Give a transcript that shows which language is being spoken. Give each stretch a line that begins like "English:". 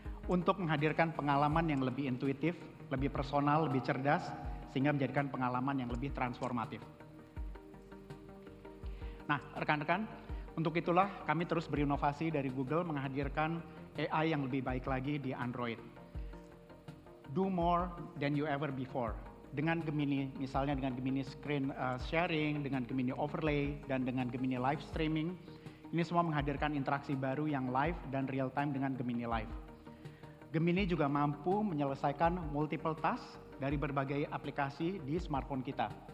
Indonesian: Untuk menghadirkan pengalaman yang lebih intuitif, lebih personal, lebih cerdas, sehingga menjadikan pengalaman yang lebih transformatif. Nah, rekan-rekan, untuk itulah kami terus berinovasi dari Google menghadirkan AI yang lebih baik lagi di Android.
English: Do more than you ever before.
Indonesian: Dengan Gemini, misalnya dengan Gemini Screen Sharing, dengan Gemini Overlay, dan dengan Gemini Live Streaming, ini semua menghadirkan interaksi baru yang live dan real time dengan Gemini Live. Gemini juga mampu menyelesaikan multiple task dari berbagai aplikasi di smartphone kita.